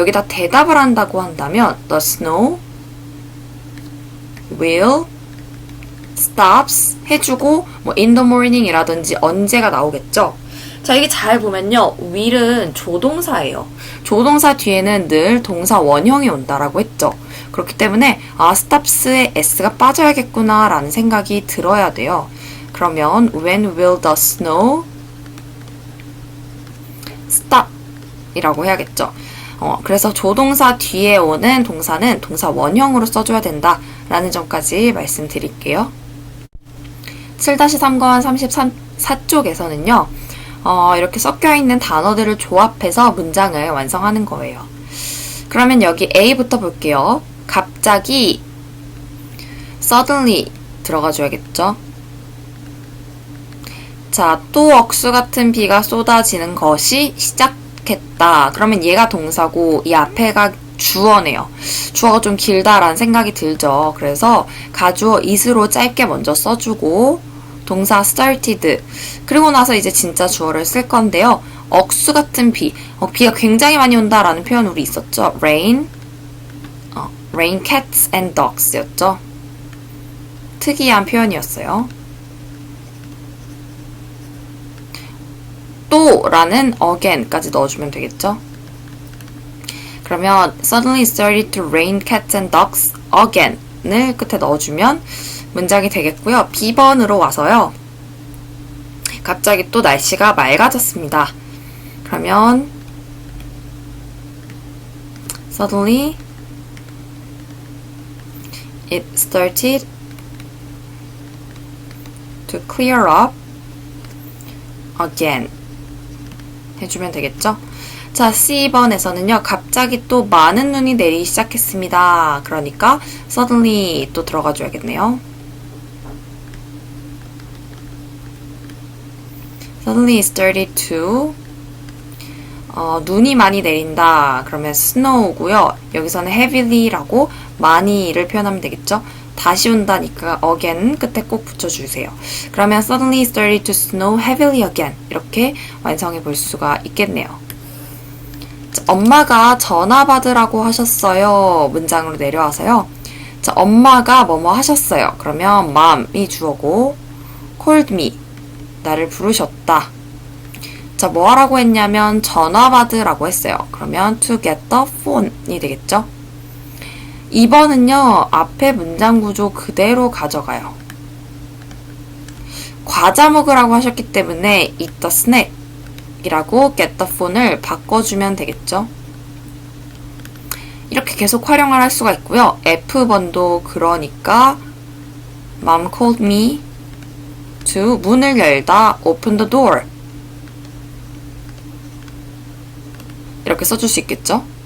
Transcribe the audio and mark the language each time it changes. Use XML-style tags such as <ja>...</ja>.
<ko>여기다 대답을 한다고 한다면</ko> <en>The snow will stops</en> <ko>해주고 뭐</ko> <en>in the morning</en> <ko>이라든지 언제가 나오겠죠? 자, 이게 잘 보면요. will은 조동사예요. 조동사 뒤에는 늘 동사 원형이 온다라고 했죠. 그렇기 때문에 stops에 s가 빠져야겠구나 라는 생각이 들어야 돼요. 그러면</ko> <en>when will the snow stop</en> <ko>이라고 해야겠죠. 그래서 조동사 뒤에 오는 동사는 동사 원형으로 써줘야 된다라는 점까지 말씀드릴게요. 7-3권 34쪽에서는요. 이렇게 섞여있는 단어들을 조합해서 문장을 완성하는 거예요. 그러면 여기 A부터 볼게요. 갑자기 suddenly 들어가줘야겠죠. 자, 또 억수 같은 비가 쏟아지는 것이 시작했다. 그러면 얘가 동사고 이 앞에가 주어네요. 주어가 좀 길다라는 생각이 들죠. 그래서 가주어 is로 짧게 먼저 써주고 동사 started 그리고 나서 이제 진짜 주어를 쓸 건데요. 억수 같은 비, 비가 굉장히 많이 온다라는 표현 우리 있었죠.</ko> <en>rain cats and dogs</en> <ko>였죠. 특이한 표현이었어요. 또 라는 again까지 넣어주면 되겠죠. 그러면</ko> <en>suddenly it started to rain cats and dogs again을</en> <ko>끝에 넣어주면 문장이 되겠고요. B번으로 와서요. 갑자기 또 날씨가 맑아졌습니다. 그러면</ko> <en>suddenly it started to clear up again</en> <ko>해주면 되겠죠? 자, C번에서는요. 갑자기 또 많은 눈이 내리기 시작했습니다. 그러니까 suddenly 또 들어가줘야겠네요.</ko> <en>Suddenly it started to</en> <ko>눈이 많이 내린다. 그러면 snow고요. 여기서는 heavily라고 많이를 표현하면 되겠죠. 다시 온다니까 again 끝에 꼭 붙여주세요. 그러면</ko> <en>suddenly started to snow heavily again.</en> <ko>이렇게 완성해 볼 수가 있겠네요. 자, 엄마가 전화 받으라고 하셨어요. 문장으로 내려와서요. 자, 엄마가 뭐뭐 하셨어요. 그러면</ko> <en>mom이</en> <ko>주어고</ko> <en>called me.</en> <ko>나를 부르셨다. 자, 뭐 하라고 했냐면 전화 받으라고 했어요. 그러면</ko> <en>to get the phone이</en> <ko>되겠죠? 2번은요. 앞에 문장 구조 그대로 가져가요. 과자 먹으라고 하셨기 때문에</ko> <en>eat the snack</en> <ko>이라고</ko> <en>get the phone</en> <ko>을 바꿔주면 되겠죠? 이렇게 계속 활용을 할 수가 있고요. F번도 그러니까</ko> <en>Mom called me to</en> <ko>문을 열다</ko> <en>open the door</en> <ko>이렇게 써줄 수 있겠죠?</ko>